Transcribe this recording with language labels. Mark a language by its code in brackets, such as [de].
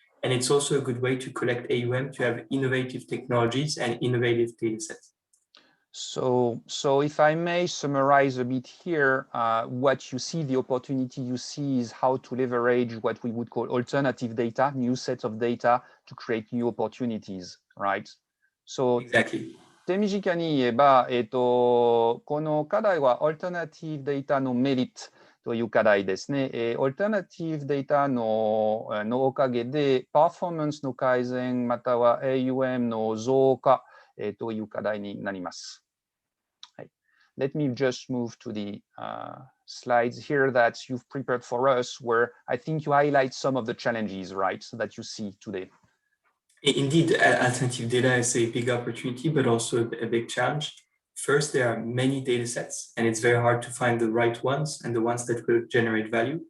[en] And it's also a good way to collect AUM to have innovative technologies and innovative data sets. So if I may summarize a bit here, what you see, the opportunity you see is how to leverage what we would call alternative data, new sets of data to create new opportunities, right? So exactly. [ja] 手短に言えば、この課題は alternative data のメリットという課題ですね。 alternative data のおかげで、パフォーマンスの改善、または AUM の増加という課題になります。 [en] Let me just move to the slides here that you've prepared for us, where I think you highlight some of the challenges, right, that you see today. Indeed, alternative data is a big opportunity, but also a big challenge. First, there are many data sets, and it's very hard to find the right ones and the ones that will generate value.